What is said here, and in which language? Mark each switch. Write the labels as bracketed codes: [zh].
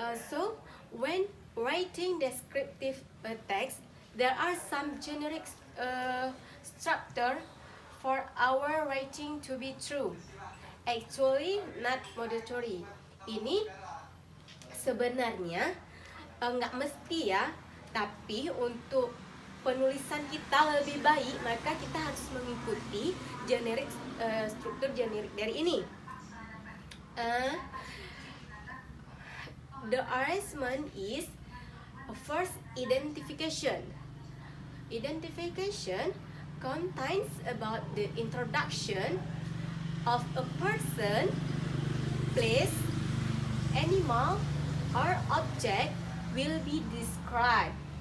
[en] So, when writing descriptive text, there are some generic structure for our writing to be true. Actually, not mandatory. [id] Ini sebenarnya nggak mesti ya, tapi untuk penulisan kita lebih baik, maka kita harus mengikuti generic struktur generik dari ini. [en] The arrangement is first identification. Identification contains about the introduction of a person, place, animal, or object will be described.